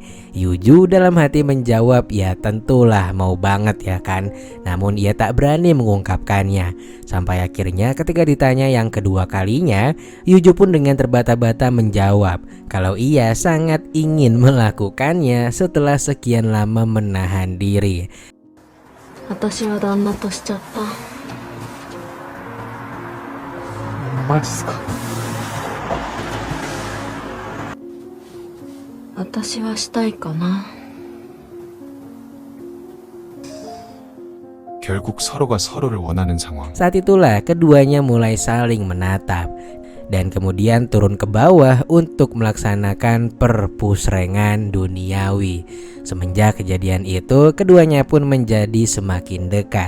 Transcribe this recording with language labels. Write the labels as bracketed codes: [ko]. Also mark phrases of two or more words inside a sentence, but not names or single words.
[id] Yuju dalam hati menjawab ya tentulah mau banget ya kan. Namun ia tak berani mengungkapkannya. Sampai akhirnya ketika ditanya yang kedua kalinya, Yuju pun dengan terbata-bata menjawab kalau ia sangat ingin melakukannya setelah sekian lama menahan diri. [ja] 私は旦那としちゃった。マジっすか。私はしたいかな。 [ko] 결국 서로가 서로를 원하는 상황. [id] Saat itulah keduanya mulai saling menatap. dan kemudian turun ke bawah untuk melaksanakan perpusrengan duniawi. Semenjak kejadian itu, keduanya pun menjadi semakin dekat.